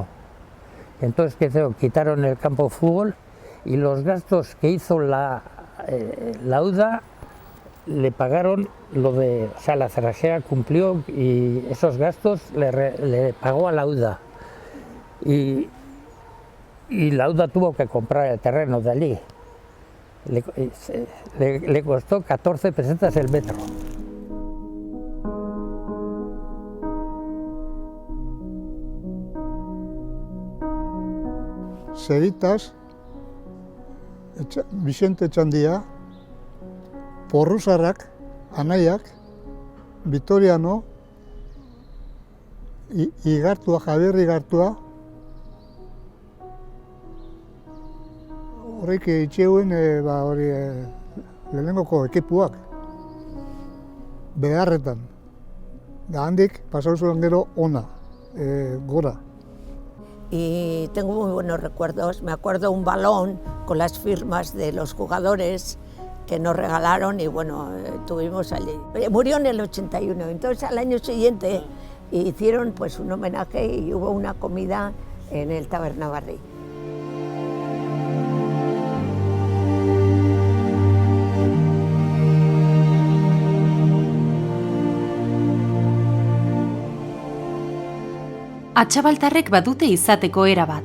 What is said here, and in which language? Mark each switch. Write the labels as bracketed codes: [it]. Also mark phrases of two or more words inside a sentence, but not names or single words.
[es] Entonces quitaron el campo de fútbol y los gastos que hizo la UDA le pagaron la cerrajera cumplió y esos gastos le pagó a la UDA. Y la UDA tuvo que comprar el terreno de allí. Le costó 14 pesetas el metro. [eu] Zeritas, Vicente Etxandia, Porruzarrak, Anaiak, Vitoriano, Igartua, Javier Igartua, horrek itxeuen lehenengoko ekipuak, beharretan. Da handik, pasau zuen gero ona, gora. [es] Y tengo muy buenos recuerdos. Me acuerdo un balón con las firmas de los jugadores que nos regalaron y bueno, tuvimos allí. Murió en el 81, entonces al año siguiente hicieron pues un homenaje y hubo una comida en el Taberna Barri. [eu] Atxabaltarrek badute izateko era bat.